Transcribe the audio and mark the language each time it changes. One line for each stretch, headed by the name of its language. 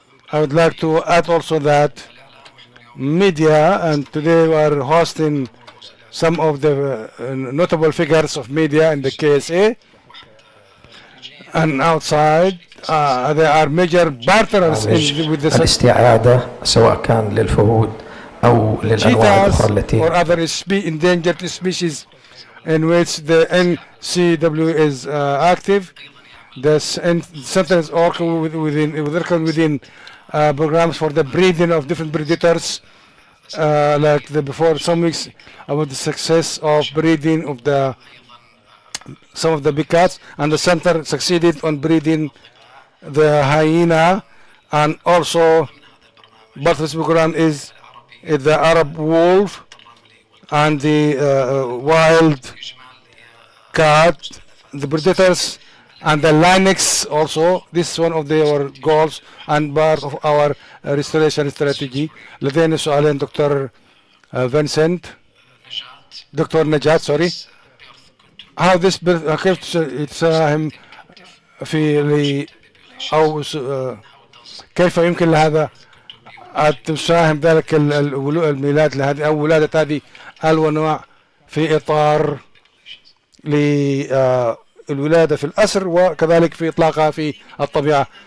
English: I would like to add also that media, and today we are hosting some of the notable figures of media in the KSA and outside. They are major partners with the
Arabic: الاستعادة سواء كان للفهود أو للأنواع الأخرى التي
English: or other endangered species in which the NCW is active. The center is working within programs for the breeding of different predators, like before some weeks about the success of breeding of some of the big cats, and the center succeeded on breeding the hyena, and also part of this program is the Arab wolf and the wild cat, the predators, and the lynx also. This is one of our goals and part of our restoration strategy.
Arabic: لدينا سؤالين دكتور فينسنت، دكتور نجات سوري.
English: How this
Arabic: كيف تساهم في أو كيف يمكن لهذا أن تساهم ذلك الميلاد لهذه أو ولادة هذه الأنواع في إطار الولادة في الأسر وكذلك في إطلاقها في الطبيعة.